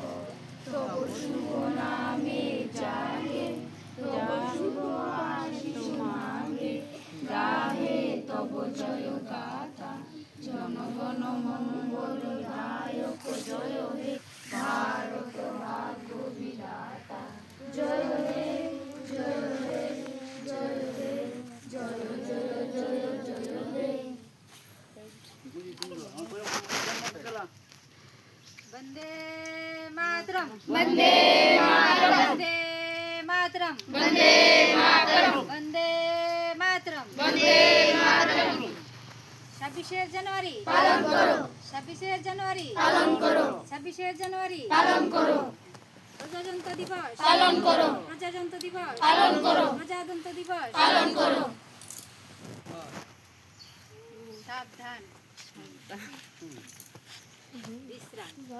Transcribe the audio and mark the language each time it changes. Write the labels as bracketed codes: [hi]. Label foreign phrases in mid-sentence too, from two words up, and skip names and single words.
[bn] তব শুভ নামে জাগে তব শুভ আশিস মাগে গাহে তব জয় গাথা জনগণ মঙ্গল দায়ক জয় হে ভারত ভাগ্য বিধাতা জয় হে জয় হে জয় হে জয় জয় জয় জয় হে। [sa] वंदे मातरम वंदे मातरम वंदे मातरम वंदे मातरम वंदे मातरम वंदे मातरम [bn] 26 জানুয়ারি পালন করো 26 জানুয়ারি পালন করো 26 জানুয়ারি পালন করো প্রজাতন্ত্র দিবস পালন করো প্রজাতন্ত্র দিবস পালন করো প্রজাতন্ত্র দিবস পালন করো। সাবধান বিশ্রাম